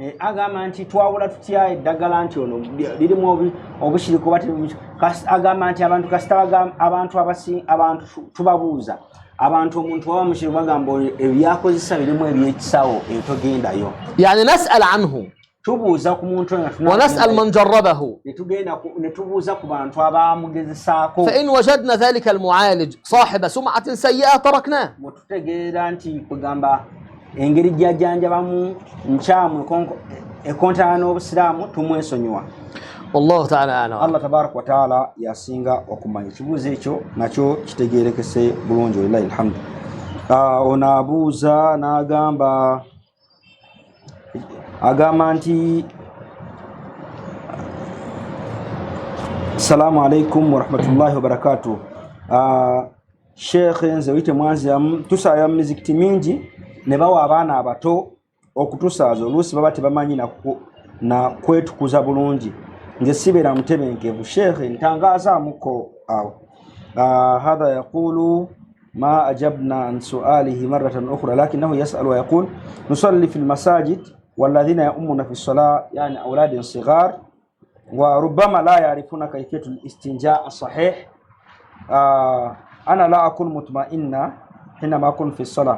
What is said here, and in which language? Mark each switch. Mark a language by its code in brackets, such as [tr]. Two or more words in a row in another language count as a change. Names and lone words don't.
[ar] يعني نسأل عنه ونسأل من جربه، فإن وجدنا ذلك المعالج صاحب سمعة سيئة تركناه. والله تعالى أعلم. الله تبارك وتعالى [lg] yasinga okumanya kibuuzo ekyo nakyo kitegeerekese bulungi, [ar] لله الحمد. [lg] Onaabuuza agamba nti [ar] السلام عليكم ورحمة الله وبركاته. [lg] Sheikh nze wite mwanzi tusaya mizikiti mingi ne bawa abaana abato okutusaaza oluusi baba tebamanyi na kwetukuza bulungi. Nze sibeera mutebenkevu Sheikh, ntangazaamuko awo. [ar] هذا يقول ما أجبنا عن سؤاله مرة أخرى لكنه يسأل ويقول نصلي في المساجد والذين يؤمون في الصلاة يعني أولاد صغار وربما لا يعرفون كيفية الاستنجاء الصحيح. أنا لا أكون مطمئنة حينما أكون في الصلاة.